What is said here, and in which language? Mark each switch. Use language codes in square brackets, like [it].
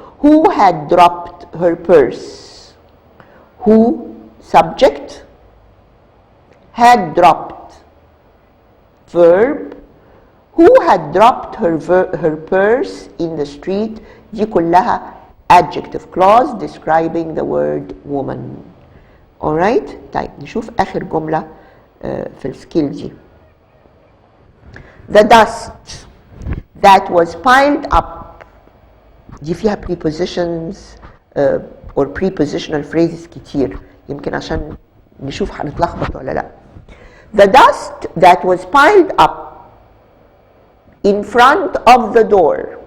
[en] Who had dropped her purse. Who, subject, had dropped, verb. Who had dropped her purse in the street. دي كلها adjective clause describing the word woman. alright. [ar] طيب نشوف آخر جملة في السكيل دي. [en] The dust that was piled up. [ar] دي فيها [en] prepositions or prepositional phrases [ar] كتير، يمكن عشان نشوف هنتلخبط ولا لا. [en] The dust that was piled up in front of the door.